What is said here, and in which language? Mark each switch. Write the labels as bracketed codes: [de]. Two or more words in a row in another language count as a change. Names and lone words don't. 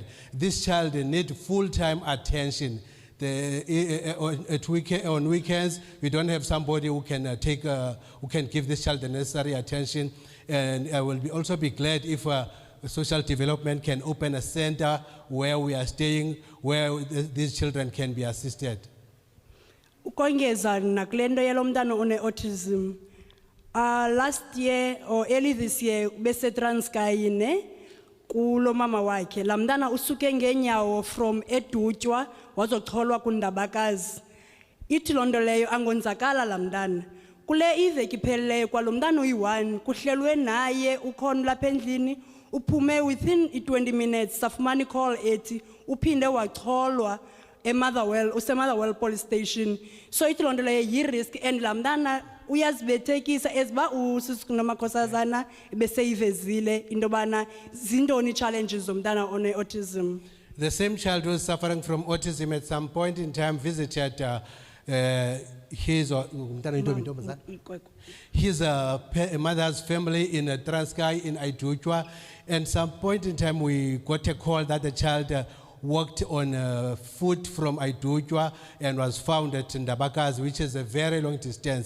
[en] This child needs full-time attention. On weekends, we don't have somebody who can who can give this child the necessary attention. And I will also be glad if social development can open a center where we are staying, where these children can be assisted. [xh] Ukongeza nakule nto yalo mntana one-autism, [en] last year or early this year [xh] bese Transkei ne kulo mama wakhe. La mntana usuke ngenyawo from Edutywa wazocholwa kuNdabakazi. Ithi loo nto leyo angonzakala la mntana. Kule iveki iphelileyo kwalo mntana uyi-1 kuhlelwe naye ukhona lapha endlini uphume [en] within 20 minutes [xh] safumana i-call ethi uphinde wacholwa eMotherwell, use-Motherwell police station. So ithi loo nto leyo yi-risk and la mntana uyazibethekisa eziba usisi nomakhosazana beseyivezile into yobana zintoni challenges zomntana one-autism. [en] The same child who is suffering from autism at some point in time visited his mother's family in Transkei in Edutywa. And some point in time we got a call that the child walked on foot from Edutywa and was found at Ndabakazi, which is a very long distance.